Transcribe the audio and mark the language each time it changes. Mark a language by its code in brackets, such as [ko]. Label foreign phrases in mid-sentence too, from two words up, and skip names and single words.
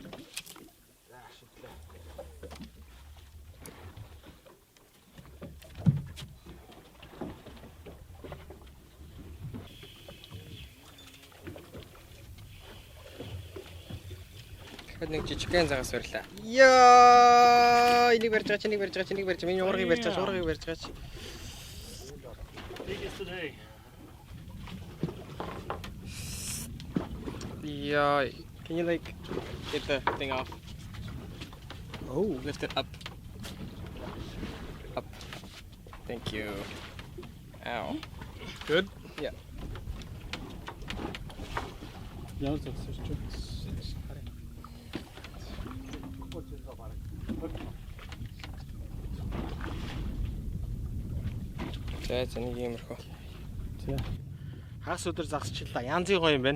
[mn] Нэг жижигхэн загас барьлаа. Яа, энийг барьж байгаа. Миний уургыг барьж байгаа. [en] Yeah, can you like get the thing off? Oh, lift it up. Up. Thank you. Ow. Good? Yeah. [mn] За, нэг иймэрхүү. За. Хагас өдөр загсчлаа. Янзын гоё юм байна.